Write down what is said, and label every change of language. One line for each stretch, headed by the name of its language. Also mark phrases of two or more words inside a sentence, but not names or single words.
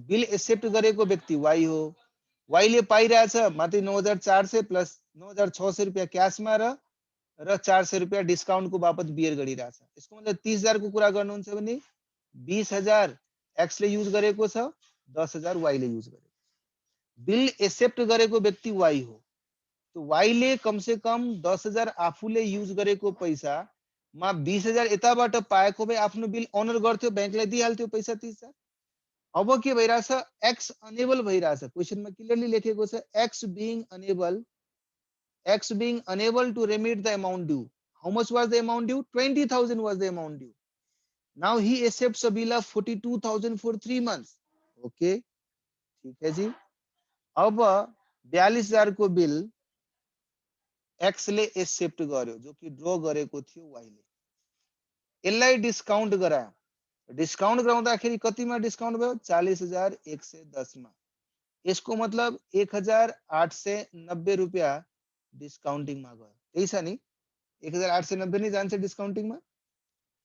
English: bill accept
Nepali: गरेको व्यक्ति वाई हो, वाई ले पाइरहेछ मात्रै 9,400 प्लस 9,600 रुपैयाँ क्याशमा र 400 रुपैयाँ डिस्काउन्टको बापत बियर गरिरहेछ। यसको मतलब 30,000 को कुरा गर्नुहुन्छ भने 20,000 एक्स ले युज गरेको छ, 10,000 वाई ले युज गरेको छ।
English: bill accept
Nepali: गरेको व्यक्ति वाई हो, तो वाई ले
Hindi: कम से कम
Nepali: 10,000 आफूले युज गरेको पैसा मा 20,000 यताबाट पाएको भए आफ्नो
English: bill honour
Nepali: गर्थ्यो, ब्याङ्कलाई दिइहाल्थ्यो पैसा 30,000। अब के भइराछ? एक्स अनेबल भइराछ। क्वेशनमा क्लियरली लेखेको छ,
English: एक्स being unable to remit the amount due. How much was the amount due? 20,000 was the amount due. Now he accepts a bill of 42,000 for 3 months.
Nepali: Okay,
Hindi: ठीक है जी।
Nepali: अब 42,000 को बिल एक्स ले एक्सेप्ट गर्यो, जो कि ड्र गरेको थियो वाई ले। यसलाई डिस्काउन्ट गरायो, डिस्काउन्ट गराउँदाखेरि कतिमा डिस्काउन्ट भयो? 40,110 मा। यसको मतलब 1,890 रुपैयाँ डिस्काउन्टिङमा गयो। त्यही छ नि, 1,890 नै जान्छ डिस्काउन्टिङमा।